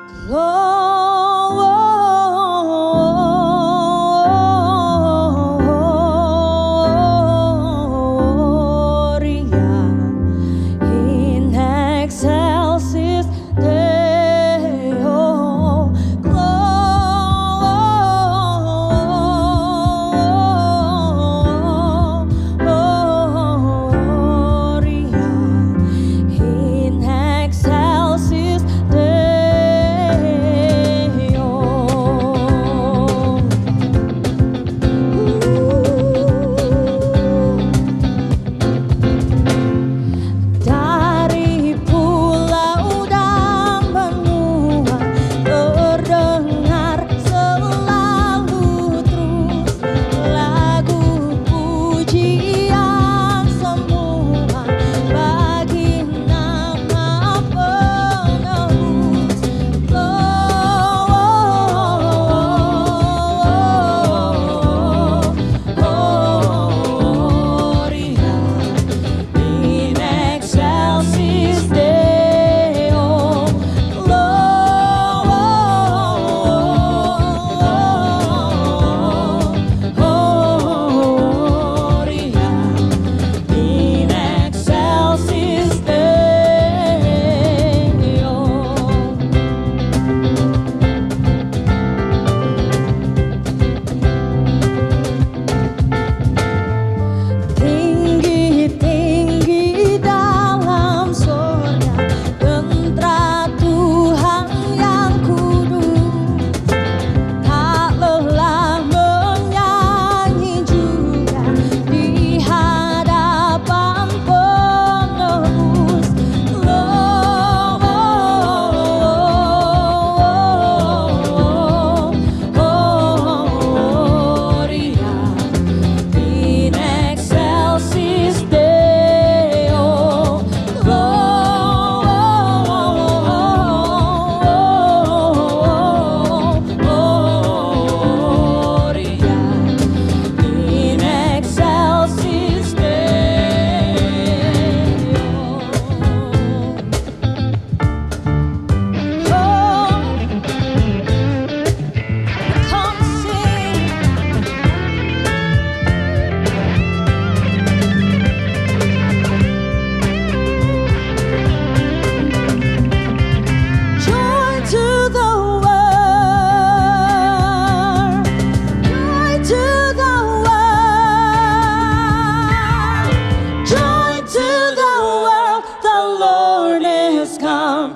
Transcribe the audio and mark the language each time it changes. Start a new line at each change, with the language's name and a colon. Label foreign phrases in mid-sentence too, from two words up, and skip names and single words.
Latin: in excelsis Deo, Gloria in excelsis
Indonesian: dari pulau dan benua terdengar selalu terus lagu pujian semua bagi nama penebus.
Latin: Gloria in excelsis Deo, Gloria in excelsis Deo.
Indonesian: Tinggi-tinggi dalam surga, tentara Tuhan yang kudus, tak lelah menyanyi juga di hadapan penebus.
Latin: Gloria in excelsis Deo, Gloria in excelsis Deo.
English: Come sing. Joy to the world, joy to the world, joy to the world, the Lord is come.